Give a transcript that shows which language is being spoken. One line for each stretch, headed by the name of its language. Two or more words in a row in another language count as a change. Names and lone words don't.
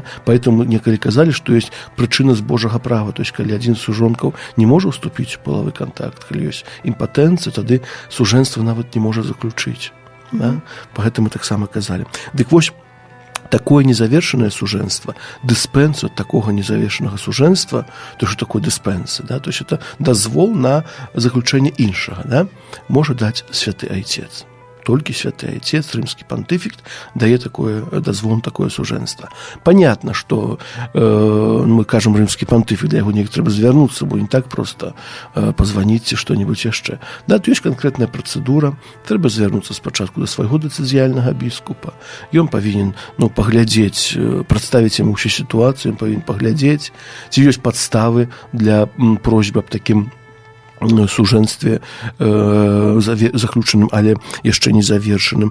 Belarusian: Поэтому некалі казалі, што ёсць прычына з Божага права. То есть, калі адзін з сужонкаў не можа ўступіць у палавы контакт, калі ёсць імпатэнцыя, тады сужэнства нават не можа заключыць. Да? Па гэтым мы таксама казалі. Дык вось, такое незавершенное сужэнства, дыспэнсу
Russian: от такого
Belarusian: незавершенага сужэнства,
Russian: то что такое дыспэнса, да? То есть это
Belarusian: дазвол на заключэнне іншага, да? Можа даць святы айцец. Толькі святы айцец, рымскі пантыфік, дае такое дазвол на такое сужэнства.
Russian: Понятно, что
Belarusian: мы кажам рымскі пантыфік, для яго неяк трэба звярнуцца, бо
Russian: не так просто позвоніць
Belarusian: ці што-нибудь яшчэ. Да, то ёсць канкрэтная працэдура, трэба звярнуцца спачатку да свайго дэцызіяльнага біскупа. Ён павінен паглядзець, прадставіць яму ўсю сітуацыю, ён павінен паглядзець, ці ёсць падставы для просьбы аб такім сужэнстве заключаным, але яшчэ не завершаным.